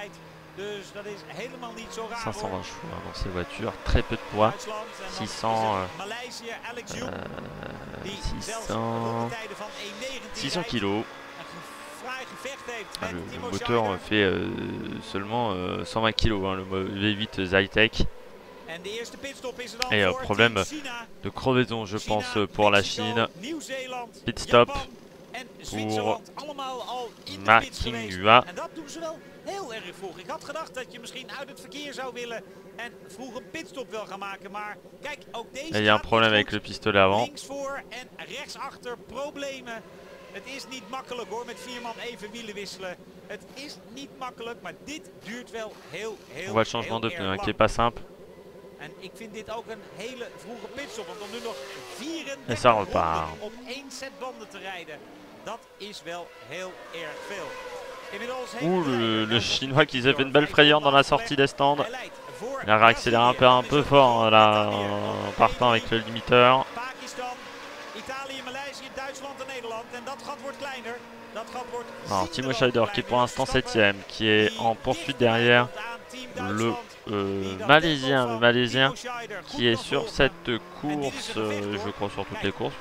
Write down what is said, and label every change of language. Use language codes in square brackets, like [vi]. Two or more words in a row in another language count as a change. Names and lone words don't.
[fr] 520 chevaux dans ces voitures, très peu de poids, 600 kilos. Le moteur fait seulement 120 kilos, hein, le V8 Zytec. Et problème de crevaison, je pense, pour la Chine. [en] Pit stop [fr] pour Makingua. [nl] Heel erg vroeg. Ik had gedacht dat je misschien uit het verkeer zou willen en vroeg een pitstop wil gaan maken, maar kijk, ook deze. [fr] Il y a un problème avec le pistolet avant. [nl] Links voor en rechts achter problemen. Het is niet makkelijk hoor, met 4 man even wielen wisselen. Het is niet makkelijk, maar dit duurt wel heel [fr] On voit le changement de pneu qui est pas simple. [nl] En ik vind dit ook een hele vroege pitstop, want om nu nog 34 ronden op 1 set banden te rijden, dat is wel heel erg veel. [fr] Ouh, le Chinois qui s'est fait une belle frayeur dans la sortie des stands. Il a réaccéléré un peu fort là, en partant avec le limiteur. Alors Timo Scheider qui est pour l'instant 7ème, qui est en poursuite derrière le Malaisien qui est sur cette course, je crois sur toutes les courses.